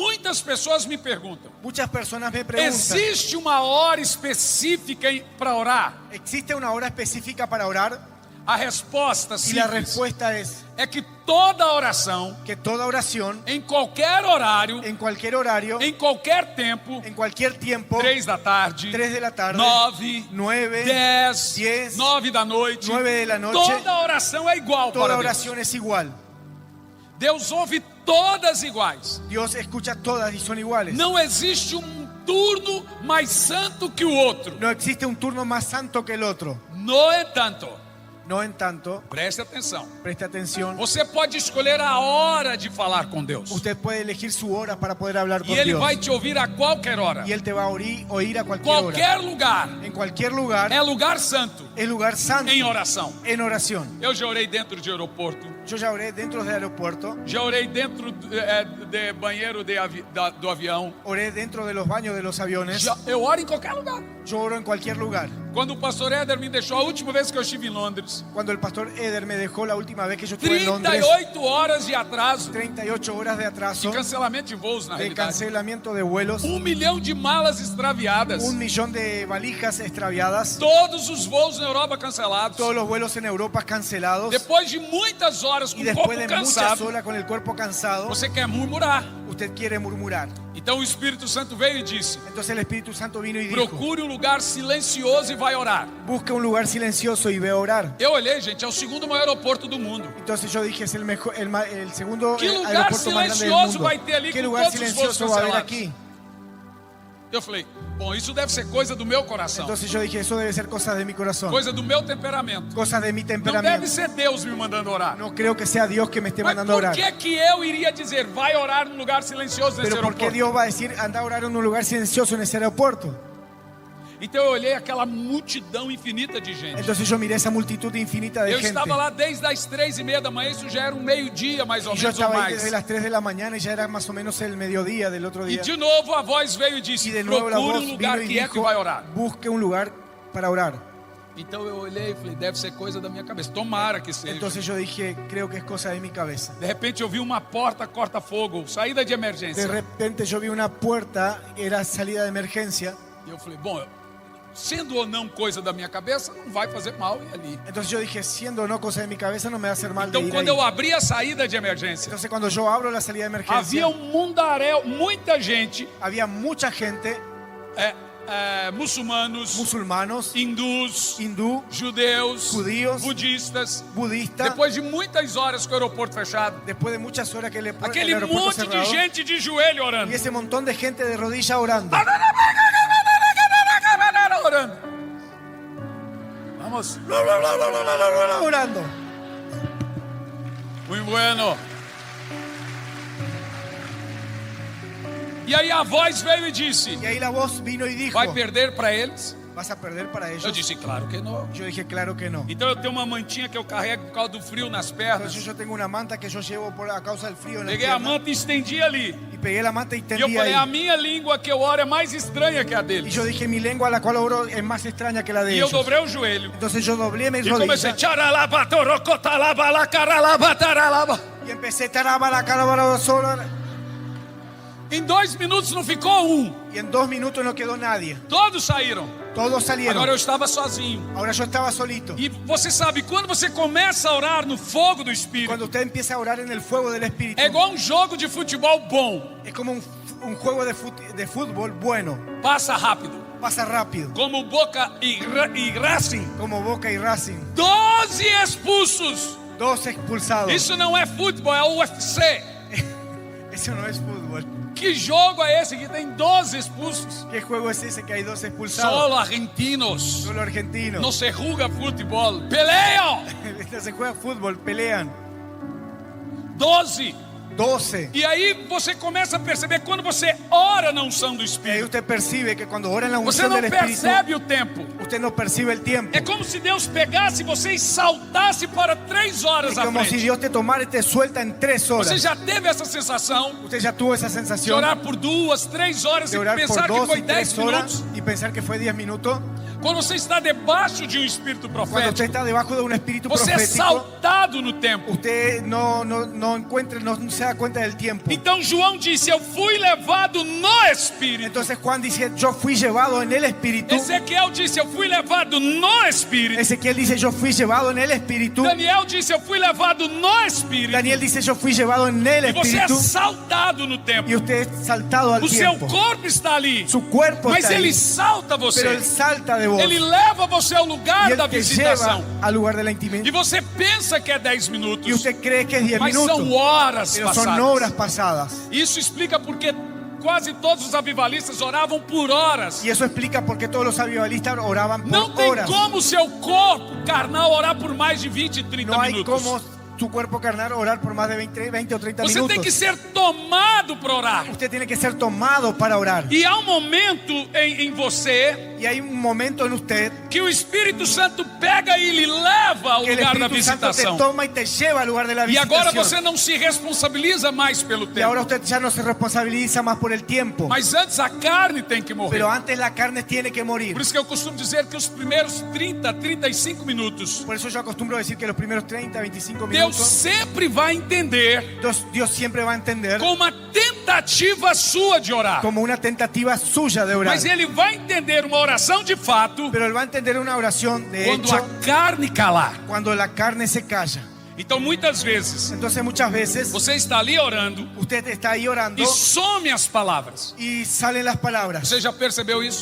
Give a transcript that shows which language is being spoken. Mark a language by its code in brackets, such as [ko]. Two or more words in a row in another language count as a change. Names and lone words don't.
[pt] Muitas pessoas me perguntam: [es] Muchas personas me preguntan, [pt] existe uma hora específica para orar? [es] ¿existe una hora específica para orar? [pt] A resposta [es] Y la [pt] simples [es] respuesta es [pt] é que toda oração, [es] que toda oración, [pt] em qualquer horário, [es] en cualquier horario, [pt] em qualquer tempo, [es] en cualquier tiempo, [pt] 3 da tarde, [es] 3 de la tarde, [pt] 9, [es] 9, [pt] 10, [es] 10, [pt] 9 da noite, [es] 9 de la noche, [pt] toda oração é igual [es] toda para oración es igual. [pt] Deus ouve todas iguais. [es] Dios escucha todas y son iguales. [pt] Não existe turno mais santo que o outro. [es] No existe un turno más santo que el otro. [pt] No entanto, [es] No en tanto, [pt] preste atenção, [es] preste atención, [pt] você pode escolher a hora de falar com Deus. [es] usted puede elegir su hora para poder hablar [pt] E [es] con [pt] Ele [es] Dios. [pt] vai te ouvir a qualquer hora. [es] Y Él te va a oír a cualquier hora. [pt] Qualquer lugar [es] En cualquier lugar [pt] é lugar santo [es] es lugar santo [pt] em oração. [es] en oración. [pt] Eu já orei dentro de aeroporto, [es] Yo ya oré dentro del aeropuerto, [pt] já orei dentro de banheiro do avião. [es] oré dentro de los baños de los aviones. [pt] Eu oro em qualquer lugar. [es] Yo oro en cualquier lugar. [pt] Quando o pastor Éder me deixou a última vez que eu estive em Londres, [es] Cuando el pastor Eder me dejó la última vez que yo estuve en Londres, [pt] 38 horas de atraso, [es] 38 horas de atraso, [pt] de cancelamento de voos na [es] de [pt] realidade, [es] cancelamiento de vuelos, [pt] 1 milhão de malas extraviadas, [es] 1 millón de valijas extraviadas, [pt] todos os voos na Europa cancelados. [es] todos los vuelos en Europa cancelados, [pt] Depois de muitas horas com [es] y [pt] o [es] después [pt] corpo [es] de muchas [pt] cansado, [es] horas con el cuerpo cansado, [pt] você quer murmurar. [es] usted quiere murmurar. [pt] Então o Espírito Santo veio e disse: [es] Entonces el Espíritu Santo vino y dijo, [pt] procure um lugar silencioso e vai orar. [es] busca un lugar silencioso y ve a orar. [pt] Eu olhei, gente, é o segundo maior aeroporto do mundo. [es] Entonces yo dije, es el segundo [pt] ¿Qué lugar [es] aeropuerto más grande del [pt] silencioso [es] mundo. [pt] vai ter ali [es] ¿Qué [pt] com [es] lugar [pt] todos os voos [es] silencioso va a haber [pt] cancelados? [es] aquí? [pt] Eu falei: bom, isso deve ser coisa do meu coração, [es] Entonces yo dije, eso debe ser cosas de mi corazón, [pt] coisa do meu temperamento. [es] cosas de mi [pt] Não deve [es] temperamento. [pt] ser Deus me mandando orar. [es] No creo que sea Dios que me esté [pt] Mas [es] mandando a [pt] por [es] orar. [pt] que eu iria dizer, vai orar num lugar silencioso nesse [es] Pero ¿por qué [pt] aeroporto? [es] Dios va a decir, anda a orar en un lugar silencioso en ese aeropuerto? [pt] Então eu olhei aquela multidão infinita de gente. [es] Entonces yo miré esa multitud infinita de [pt] Eu [es] gente. [pt] estava lá desde as 3:30 da manhã, isso já era um meio-dia mais ou [es] Y yo [pt] menos ou [es] estaba ahí [pt] mais. [es] desde las 3 de la mañana y ya era más o menos el mediodía del otro [pt] E [es] día. [pt] de novo a voz veio e [es] Y [pt] disse, [es] de nuevo la [pt] procure [es] voz [pt] um lugar [es] vino y [pt] quieto e [es] dijo, [pt] vai orar. [es] busque un lugar para orar. [pt] Então eu olhei e falei, deve ser coisa da minha cabeça. Tomara que seja. [es] Entonces yo dije, creo que es cosa de mi cabeza. [pt] De repente eu vi uma porta corta-fogo, saída de [es] De [pt] emergência. [es] repente yo vi una puerta, era salida de emergencia. [pt] E eu falei, bom, sendo ou não coisa da minha cabeça, não vai fazer mal ir ali. [es] Entonces yo dije, siendo o no cosa de mi cabeza, no me va a hacer mal de [pt] Então [es] ir [pt] quando [es] ahí. [pt] eu abri a saída de emergência, [es] Entonces cuando yo abro la salida de emergencia, [pt] havia mundaréu, muita gente, [es] había mucha gente, [pt] muçulmanos, [es] musulmanos, [pt] hindus, [es] hindú, [pt] judeus, [es] Judíos, [pt] budistas. [es] budistas. [pt] Depois de muitas horas com o aeroporto fechado, [es] Después de muchas horas que el [pt] aquele [es] aeropuerto [pt] monte de [es] cerrado, [pt] gente de joelho orando. [es] y ese montón de gente de rodillas orando. [pt] Orando. Vamos. [es] Orando. [pt] Muito bueno. E aí a voz veio e disse, [es] Y ahí la voz vino y dijo, [pt] vai perder para eles? [es] ¿vas a perder para [pt] Eu [es] ellos? [pt] disse, claro que não. [es] Yo dije, claro que no. [pt] Então eu tenho uma mantinha que eu carrego por causa do frio nas pernas. [es] Entonces yo tengo una manta que yo llevo a causa del frío en la [pt] Peguei a [es] pierna. [pt] manta e estendi ali. [es] Y pegué la manta y [pt] E eu [es] tendí [pt] falei, [es] ahí. [pt] a minha língua que eu oro é mais estranha que a [es] Y [pt] deles. [es] yo dije, mi lengua a la cual oro es más extraña que la de [pt] E eu [es] ellos. [pt] dobrei o joelho. [es] Entonces yo doblé mis [pt] E comecei, [es] rodillas tcharalaba, torocotalaba, lacaralaba, taralaba. y empecé tarabara, carabara, sola. [pt] Em 2 minutos não ficou um. [es] Y en 2 minutos no quedó nadie. [pt] Todos saíram. [es] Todos salieron. [pt] Agora eu estava sozinho. [es] Ahora yo estaba solito. [pt] E você sabe, quando você começa a orar no fogo do Espírito, [es] Cuando usted empieza a orar en el fuego del Espíritu, [pt] é igual um jogo de futebol bom. [es] es como un juego de fútbol bueno. [pt] Passa rápido. [es] Pasa rápido. [pt] Como Boca e Racing. [es] Como Boca y Racing. [pt] 12 expulsos. [es] 2 expulsados. [pt] Isso não é futebol, é o UFC. [es] Eso no es fútbol. [pt] Que jogo é esse que tem 12 expulsos? [es] ¿Qué juego es ese que hay 2 expulsados? Solo argentinos. Solo argentinos. [pt] Não [es] se juega [pt] futebol. Peleiam. [es] Se juega fútbol, pelean. [pt] 12. [es] 12. [pt] E aí você começa a perceber quando você ora na unção do [es] Y ahí [pt] Espírito. [es] usted percibe que cuando ora en la [pt] Você [es] unción [pt] não [es] del Espíritu, [pt] percebe o tempo. [es] usted no percibe el tiempo. [pt] É como se Deus pegasse você e saltasse para 3 horas [es] Es [pt] à [es] como si [pt] frente. [es] Dios te tomara y te suelta en 3 [pt] Você [es] horas. [pt] já teve essa sensação [es] Usted ya tuvo esa [pt] de [es] sensación [pt] orar por 2, 3 horas [es] de [pt] e [es] orar por [pt] pensar que [es] 2 [pt] foi [es] y [pt] 10 [es] 3 horas [pt] minutos? [es] y pensar que fue 10 minutos. [pt] Quando você está debaixo de um espírito [es] Cuando usted [pt] profético, [es] está debajo de un espíritu [pt] você é [es] profético, [pt] saltado no tempo. [es] usted no encuentra, no se da cuenta del tiempo. [pt] Então João disse: eu fui levado no espírito. [es] Entonces Juan dice, yo fui llevado en el espíritu. [pt] Ezequiel disse: eu fui levado no espírito. [es] Ezequiel dice, yo fui llevado en el espíritu. [pt] Daniel disse: eu fui levado no espírito. [es] Daniel dice, yo fui llevado en el [pt] E você é [es] espíritu. [pt] saltado no tempo. [es] Y usted es saltado al [pt] O seu [es] tiempo. [pt] corpo está ali, [es] Su cuerpo [pt] mas [es] está [pt] ele [es] ahí, [pt] salta [es] pero [pt] você. [es] él salta de vos. [pt] Ele leva você ao [es] Y [pt] lugar da [es] él te lleva [pt] visitação. [es] al lugar de la [pt] E [es] intimidad. [pt] você pensa que é 10 [es] Y [pt] minutos, [es] usted cree que es 10 [pt] mas são [es] minutos, [pt] horas [es] pero son [pt] passadas. [es] horas pasadas. [pt] Isso explica porque quase todos os avivalistas oravam por horas. [es] Y eso explica por qué todos los avivalistas oraban por [pt] Não tem [es] horas. [pt] como o seu corpo carnal orar por mais de 20, 30 [es] No hay [pt] minutos. [es] como su cuerpo carnal orar por más de 20 o 30 [pt] Você tem que [es] minutos. [pt] ser tomado para orar. [es] Usted tiene que ser tomado para orar. [pt] E há um momento em você [es] Y hay un momento en usted [pt] que o Espírito Santo pega e lhe leva ao [es] que el [pt] lugar da [es] Espíritu Santo te [pt] visitação. [es] toma y te lleva al lugar de la [pt] E agora [es] visitación. [pt] você não se responsabiliza mais pelo [es] Y [pt] tempo. [es] ahora usted ya no se responsabiliza más por el tiempo. [pt] Mas antes a carne tem que morrer. [es] Pero antes la carne tiene que morir. [pt] Por isso que eu costumo dizer que os primeiros 30, 35 minutos, [es] Por eso yo acostumbro decir que los primeros 30, 25 [pt] Deus [es] minutos, [pt] sempre vai entender [es] Dios siempre va a entender [pt] com uma tentativa sua de orar. [es] como una tentativa suya de orar. [pt] Mas Ele vai entender uma oração de fato [es] Pero él va a entender una oración de [pt] quando [es] hecho [pt] a carne calar. [es] cuando la carne se calla. [pt] Então muitas vezes [es] Entonces muchas veces [pt] você está ali orando [es] usted está ahí orando [pt] e some as palavras. [es] y salen las palabras. [pt] Você já percebeu isso?